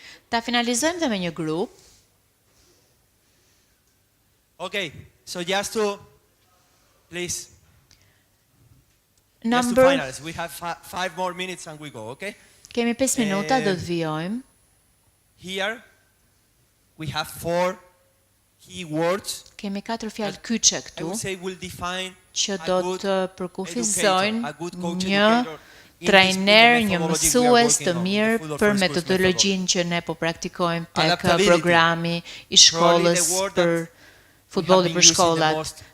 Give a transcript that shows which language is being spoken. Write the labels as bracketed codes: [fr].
[sq] Ta finalizojmë dhe me një grup. [en] So just to, please, just to finalize. We have 5 more minutes and we go, okay? [sq] Kemi 5 minuta, do të vijojmë. [en] Here we have 4 key words. [sq] Kemi 4 fjalë kyçe këtu që do të përkufizojnë një trajner, një mësues të mirë për metodologjinë që ne po praktikojmë tek programi i shkollës për futbolli për shkollat.